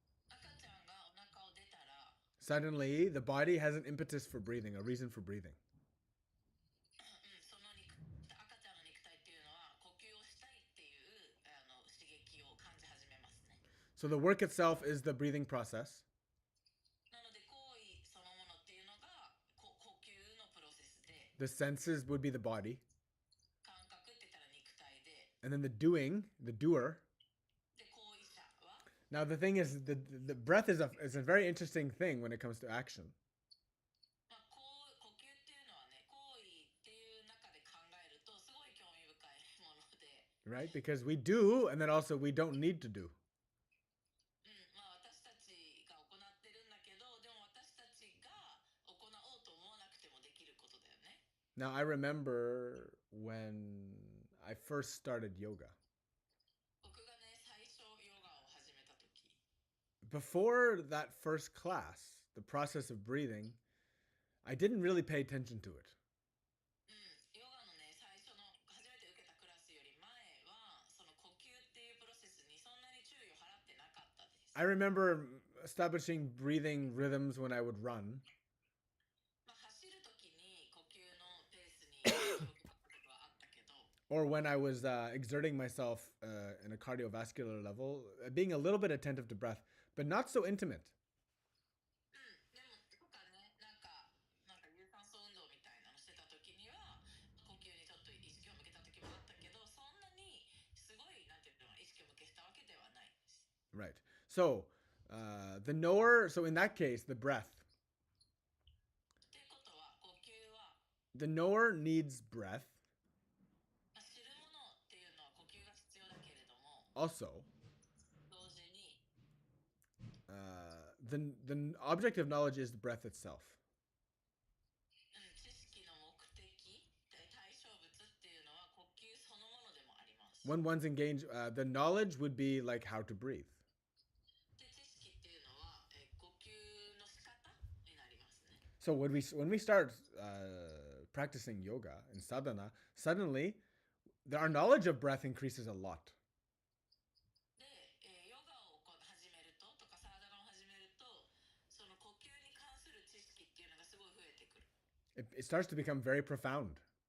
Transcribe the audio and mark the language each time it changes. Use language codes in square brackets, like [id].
[ja] 赤ちゃんがお腹を出たら、 [en] suddenly the body has an impetus for breathing, a reason for breathing. [ja] その赤ちゃんの肉体っていうのは呼吸をしたいっていう刺激を感じ始めますね。 [en] So the work itself is the breathing process. [ja] なので行為そのものっていうのが呼吸のプロセスで、 [en] The senses would be the body. [ja] 感覚って言ったら肉体で、 [en] And then the doer. [ja] で行為者は、 [en] Now the thing is, the breath is a very interesting thing when it comes to action. [ja] 呼吸っていうのはね、行為っていう中で考えるとすごい興味深いもので、 [en] Right? Because we do, and then also we don't need to do. [ja] 私たちが行ってるんだけど、でも私たちが行おうと思わなくてもできることだよね。 [en] Now I remember when I first started yoga. [ja] 僕がね、最初ヨガを始めた時、 [en] Before that first class, the process of breathing, I didn't really pay attention to it. [ja] ヨガのね、最初の初めて受けたクラスより前は、その呼吸っていうプロセスにそんなに注意を払ってなかったです。 [en] I remember establishing breathing rhythms when I would run. [ja] まあ、走るときに呼吸のペースに気をつけたことはあったけど、 [en] Or when I was exerting myself in a cardiovascular level, being a little bit attentive to breath, but not so intimate. [ja] でもとかね、なんか有酸素運動みたいなのしてたときには呼吸にちょっと意識を向けたときもあったけど、そんなにすごいなんていうの意識を向けたわけではないです。 [en] Right. So the knower, so in that case, the breath. [ja] っていうことは呼吸は [en] The knower needs breath. [ja] 知るものっていうのは呼吸が必要だけれども、 [en] Also, [ja] 同時に [en] the object of knowledge is the breath itself. [ja] 知識の目的、対象物っていうのは呼吸そのものでもあります。 [en] When one's engaged, the knowledge would be like how to breathe. [ja] で、知識っていうのは呼吸の仕方になりますね。 [en] So when we start practicing yoga and sadhana, suddenly our knowledge of breath increases a lot. [ja] で、ヨガを始めるとかサーダナを始めると、その呼吸に関する知識っていうのがすごい増えてくる。 [en] It starts to become very profound.